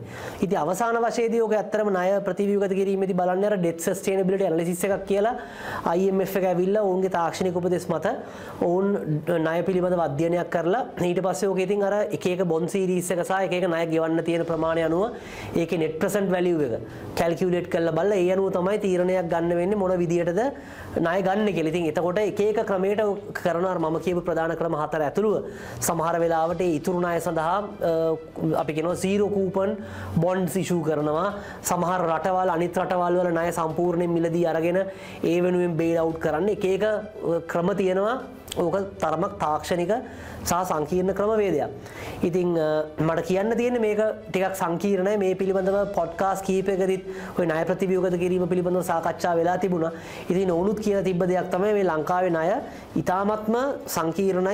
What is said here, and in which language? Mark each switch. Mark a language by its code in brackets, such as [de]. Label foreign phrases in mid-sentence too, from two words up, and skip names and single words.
[si] ඉතින් අවසාන වශයෙන්දී ඕක ඇත්තටම ණය ප්‍රතිව්‍යුහගත කිරීමේදී බලන්නේ අර [en] debt sustainability analysis [si] එකක් කියලා IMF එක ඇවිල්ලා ඔවුන්ගේ තාක්ෂණික උපදෙස් මත ඔවුන් ණය පිළිබඳව අධ්‍යයනයක් කරලා ඊට පස්සේ ඕක ඉතින් අර එක එක [en] bond series [si] එක සහ එක එක ණය ගෙවන්න තියෙන ප්‍රමාණය අනුව ඒකේ [en] net present value [si] එක කැල්කියුලේට් කරලා බලලා ඒ අනුව තමයි තීරණයක් ගන්න වෙන්නේ මොන විදියටද ණය ගන්න කියලා. ඉතින් එතකොට එක එක ක්‍රමයකට කරනවා මම කියපු ප්‍රධාන ක්‍රම හතර ඇතුළුව සමහර වෙලාවට ඒ ඉතුරු ණය සඳහා අපි කියනවා [en] zero coupon bonds issue [si] කරනවා. සමහර රටවල් අනිත් රටවල් වල ණය සම්පූර්ණයෙන් මිලදී අරගෙන ඒ වෙනුවෙන් [en] bail out [si] කරන්න එක එක ක්‍රම තියෙනවා ඕක තරමක් තාක්ෂණික සහ සංකීර්ණ ක්‍රමවේදයක්. ඉතින් මට කියන්න තියෙන්නේ මේක ටිකක් සංකීර්ණයි. මේ පිළිබඳව පොඩ්කාස්ට් කීපයකදීත් ওই ණය ප්‍රතිව්‍යුහගත කිරීම පිළිබඳව සාකච්ඡා වෙලා තිබුණා. ඉතින් ඔවුනුත් කියලා තිබ්බ දෙයක් තමයි මේ ලංකාවේ ණය ඉතාමත්ම සංකීර්ණයි.